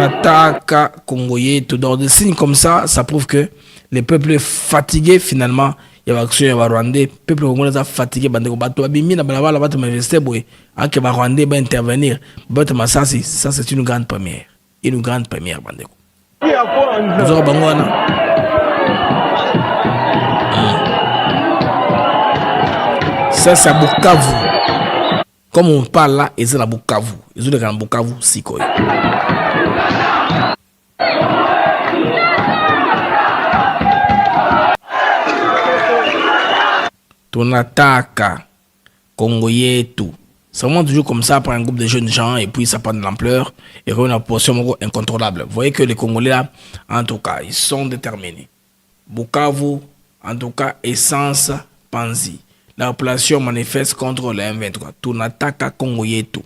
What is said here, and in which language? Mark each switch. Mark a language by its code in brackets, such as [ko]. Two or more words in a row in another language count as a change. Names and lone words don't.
[sw] Tunataka Kongo yetu. [fr] Dans des signes comme ça, ça prouve que les peuples fatigués finalement, il y a action, il y a Rwandais, peuple congolais a fatigué, [ln] bandeko bato abimi na balabala bato manifester boy, ake ba Rwandais ba intervenir, bato masasi, [fr] ça c'est une grande première, bandeko. Nous aurons bangwana. Ça c'est à Bukavu. Comme on parle là, et c'est la Bukavu. Ils ont des Bukavu, si quoi. [sw] Tunataka Congo yetu. [fr] Ça monte toujours comme ça par un groupe de jeunes gens et puis ça prend de l'ampleur et une position incontrôlable. Vous voyez que les Congolais là, en tout cas, ils sont déterminés. Bukavu, en tout cas, essence Panzi. La population manifeste contre le M23. [sw] Tunataka Congo yetu.